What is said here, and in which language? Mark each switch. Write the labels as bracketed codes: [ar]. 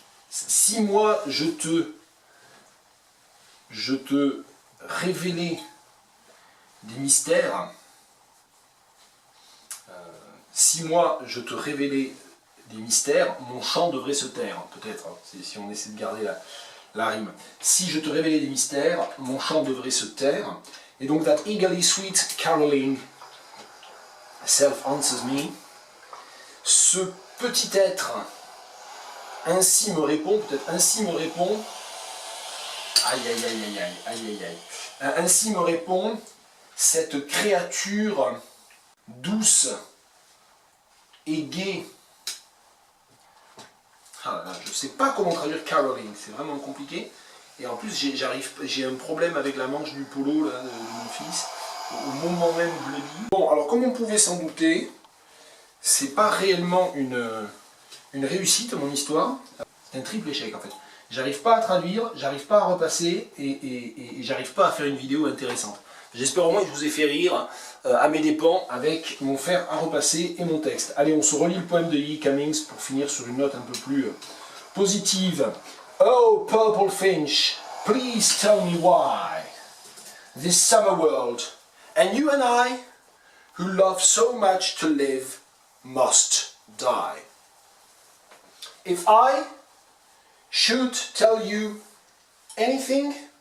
[fr] Si moi je te révélais des mystères, si moi je te révélais des mystères, mon chant devrait se taire, peut-être, hein, si on essaie de garder la rime. Si je te révélais des mystères, mon chant devrait se taire. Et donc, [en] that eagerly sweet caroling self answers me. [fr] Ce petit être ainsi me répond, peut-être ainsi me répond. Aïe aïe aïe aïe aïe aïe aïe aïe. Ainsi me répond cette créature douce et gaie. Ah là, je ne sais pas comment traduire caroling, c'est vraiment compliqué. Et en plus, j'ai un problème avec la manche du polo là, de mon fils, au moment même où je le dis. Bon, alors comme on pouvait s'en douter, c'est pas réellement une réussite mon histoire. C'est un triple échec en fait. J'arrive pas à traduire, j'arrive pas à repasser et j'arrive pas à faire une vidéo intéressante. J'espère au moins que je vous ai fait rire à mes dépens avec mon fer à repasser et mon texte. Allez, on se relit le poème de E. Cummings pour finir sur une note un peu plus positive. [en] Oh, Purple Finch, please tell me why this summer world and you and I, who love so much to live, must die. If I should tell you anything?